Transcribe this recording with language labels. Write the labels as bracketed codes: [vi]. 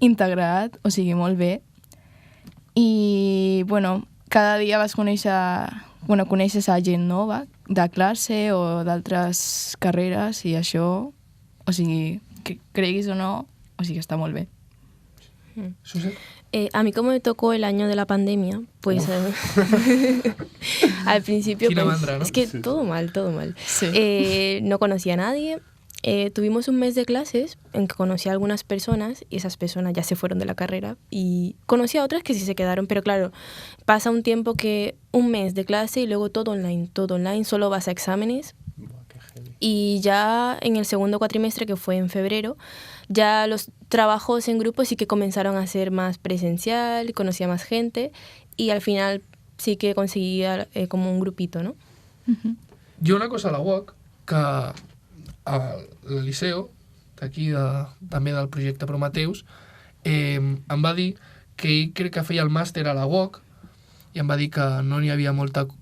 [ca] integrat, o sigui, molt bé. I, bueno, cada dia vas coneixes a gent nova de classe o d'altres carreres i això, o sigui, que creguis o no, o sigui, està molt bé. Suset? [es] A mí como me tocó el año de la pandemia, pues al principio [ca] Quina [es] pues, [ca] mandra, ¿no? [es] es que Sí. todo mal. Sí. No conocía a nadie. Tuvimos un mes de clases en que conocí a algunas personas y esas personas ya se fueron de la carrera y conocí a otras que sí se quedaron, pero claro, pasa un tiempo que un mes de clase y luego todo online, solo vas a exámenes. Buah, qué heavy. Y ya en el segundo cuatrimestre, que fue en febrero, ya los trabajos en grupo sí que comenzaron a ser más presencial, conocí a más gente y al final sí que conseguía como un grupito, ¿no? [ca] Jo una cosa a la UOC, que al Liceu, d'aquí també del projecte Prometeus, em va dir que ell crec que feia el màster a la UOC i em va dir que no n'hi havia molta...